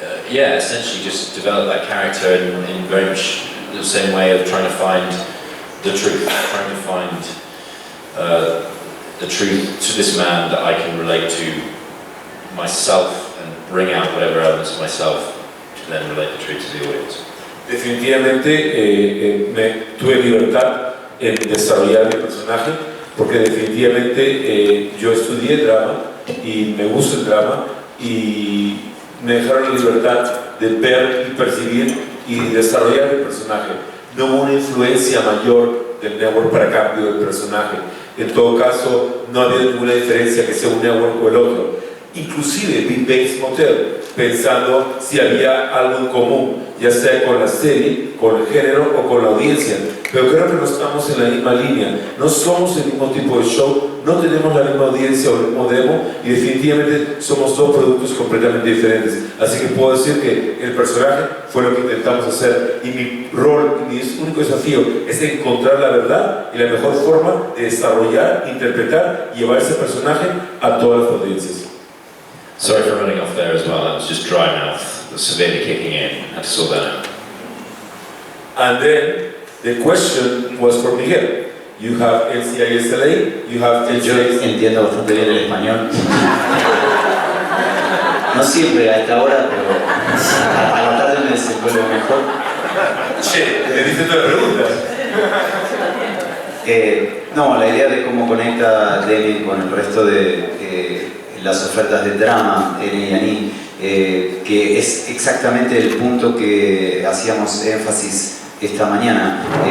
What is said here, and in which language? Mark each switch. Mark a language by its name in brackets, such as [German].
[English] Yeah, essentially just develop that character in very much the same way of trying to find the truth, trying to find the truth to this man that I can relate to myself and bring out whatever elements of myself to then relate the truth to the audience. [Spanish] Definitivamente tuve libertad en desarrollar mi personaje, porque definitivamente yo estudié drama y me gusta el drama, y me dejaron la libertad de ver y percibir y desarrollar mi personaje. No hubo una influencia mayor del network para cambio del personaje. En todo caso, no había ninguna diferencia que sea un network o el otro. Inclusive vi Bates Motel pensando si había algo en común, ya sea con la serie, con el género o con la audiencia. Pero creo que no estamos en la misma línea, no somos el mismo tipo de show, no tenemos la misma audiencia o el mismo demo, y definitivamente somos dos productos completamente diferentes. Así que puedo decir que el personaje fue lo que intentamos hacer, y mi rol, mi único desafío es encontrar la verdad y la mejor forma de desarrollar, interpretar y llevar ese personaje a todas las audiencias. [English] Sorry for running off there as well, that was just dry mouth, severely kicking in, I had to sort that out. And then the question was for Miguel. You have NCISLA, you have [Spanish] Yo entiendo bastante bien el español. No siempre a esta hora, pero a la tarde me desenvuelvo mejor. Che, te diste todas las preguntas. No, la idea de cómo conecta Damien con el resto de las ofertas de drama en A&E, que es exactamente el punto que hacíamos énfasis esta mañana.